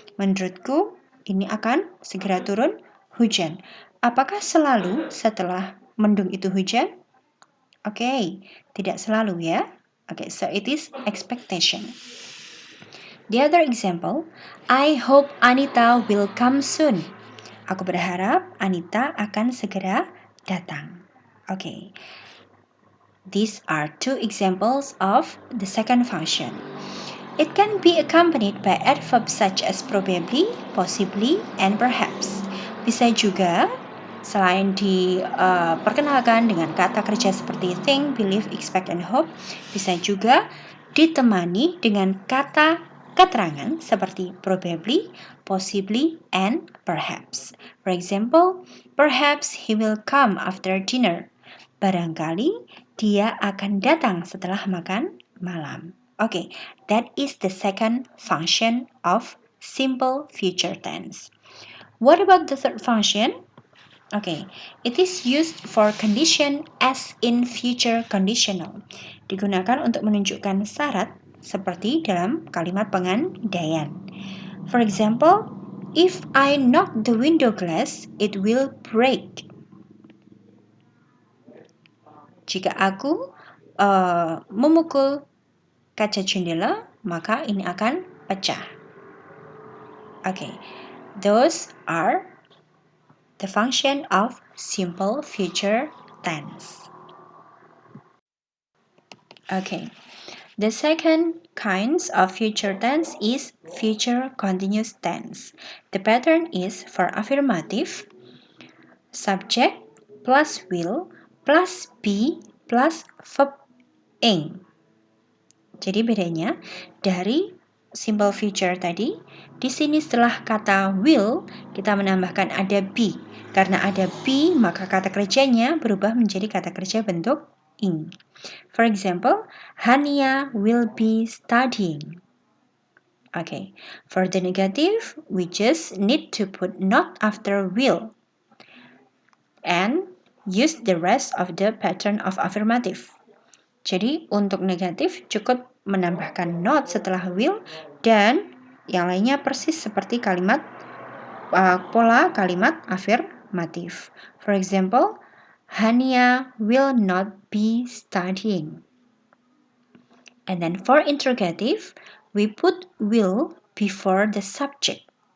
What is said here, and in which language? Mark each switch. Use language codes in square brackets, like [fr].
[id] Menurutku, ini akan segera turun hujan. Apakah selalu setelah mendung itu hujan? Oke, tidak selalu ya. [en] Okay, so it is expectation. The other example, I hope Anita will come soon. [id] Aku berharap Anita akan segera datang. [en] Okay. These are two examples of the second function. It can be accompanied by adverbs such as probably, possibly, and perhaps. [id] Bisa juga selain diperkenalkan dengan kata kerja seperti [en] think, believe, expect, and hope, [id] bisa juga ditemani dengan kata keterangan seperti [en] probably, possibly, and perhaps. For example, perhaps he will come after dinner. [id] Barangkali dia akan datang setelah makan malam. [en] Okay, that is the second function of simple future tense. What about the third function? Okay, it is used for condition as in future conditional. [id] Digunakan untuk menunjukkan syarat seperti dalam kalimat pengandaian. [en] For example, if I knock the window glass, it will break. [id] Jika aku memukul kaca jendela, maka ini akan pecah. [en] Okay, those are the function of simple future tense. Okay, the second kinds of future tense is future continuous tense. The pattern is for affirmative, subject plus will plus be plus verb ing. [id] Jadi bedanya dari simple future tadi, di sini setelah kata will kita menambahkan ada be. Karena ada be, maka kata kerjanya berubah menjadi kata kerja bentuk ing. [en] For example, Hania will be studying. Okay, for the negative, we just need to put not after will and use the rest of the pattern of affirmative. [id] Jadi untuk negatif cukup menambahkan not setelah will dan yang lainnya persis seperti kalimat pola kalimat afirmatif. [en] For example, Hania will not be studying. And then for interrogative, we put will before the subject.